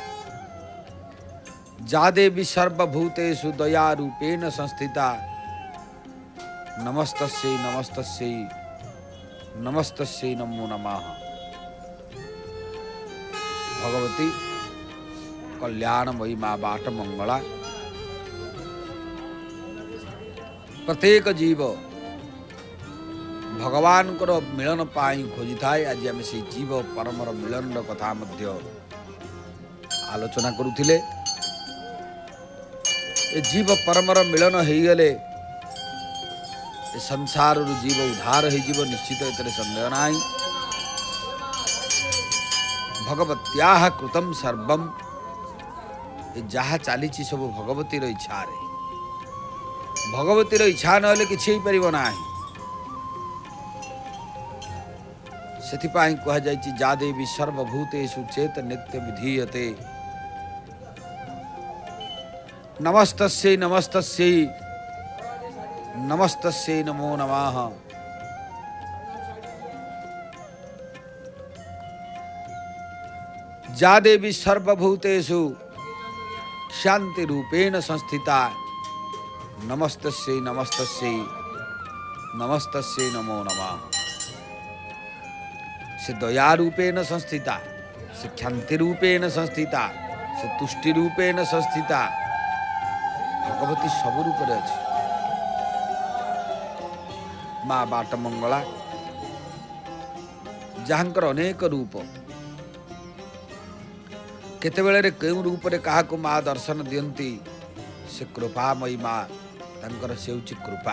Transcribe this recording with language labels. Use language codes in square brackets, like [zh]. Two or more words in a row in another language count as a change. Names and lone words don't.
[sa] जा देवी सर्वभूतेषु दयारूपेण संस्थिता नमस्तस्यै नमस्तस्यै नमस्तस्यै नमो नमः। [or] ଭଗବତୀ କଲ୍ୟାଣମୟୀ ମା' ବାଟ ମଙ୍ଗଳା ପ୍ରତ୍ୟେକ ଜୀବ ଭଗବାନ ମିଳନ ପାଇଁ ଖୋଜି ଥାଏ। ଆଜି ଆମେ ସେ ଜୀବ ପରମର ମିଳନ କଥା ଆଲୋଚନା କରୁଥିଲେ। ଏ ଜୀବ ପରମର ମିଳନ ହୋ ଗଲେ ସଂସାର ଜୀବ ଉଦ୍ଧାର ହୋ ନିଶ୍ଚିତ ଏଥିରେ ସନ୍ଦେହ ନାହିଁ। [sa] भगवत्या कृतम सर्वम [or] ଯାହା ଚାଲି ସବୁ ଭଗବତୀର ଇଚ୍ଛା ରେ। ଭଗବତୀର ଇଚ୍ଛା ନା କି ପାର ସେ କହ [sa] जा देवी सर्वभूतेषु चेत नित्य विधीयते। नमस्तस्यै नमस्तस्यै नमस्तस्यै नमो नमः। जा देवी सर्वभूतेषु शांति रूपेण संस्थिता। नमस्तस्यै नमस्तस्यै नमस्तस्यै नमो नमः। से दया रूपेण संस्थिता, से क्षांति रूपेण संस्थिता, से तुष्टि रूपेण संस्थिता। [or] ଭଗବତୀ ସବୁ ରୂପ ଅଛି। ମା' ବାଟ ମଙ୍ଗଳା ଯାହାଙ୍କର ଅନେକ ରୂପ କେତେବେଳେ କେଉଁ ରୂପ ରେ କାହା କୁ ମା' ଦର୍ଶନ ଦିଅନ୍ତି। ସେ କୃପାମୟୀ ମା' ତାଙ୍କର ସେ ହେଉଛି କୃପା।